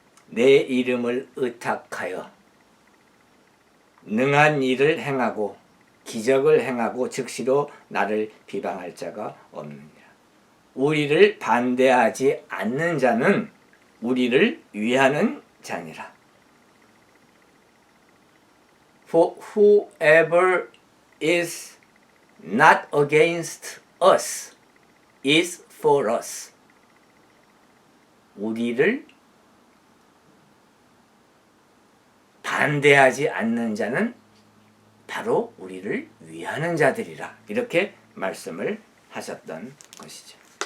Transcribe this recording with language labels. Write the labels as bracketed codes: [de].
[ko] 내 이름을 의탁하여 능한 일을 행하고 기적을 행하고 즉시로 나를 비방할 자가 없느니라. 우리를 반대하지 않는 자는 우리를 위하는 자니라. [en] For whoever is not against us is for us. [ko] 우리를 반대하지 않는 자는 바로 우리를 위하는 자들이라. 이렇게 말씀을 하셨던 것이죠.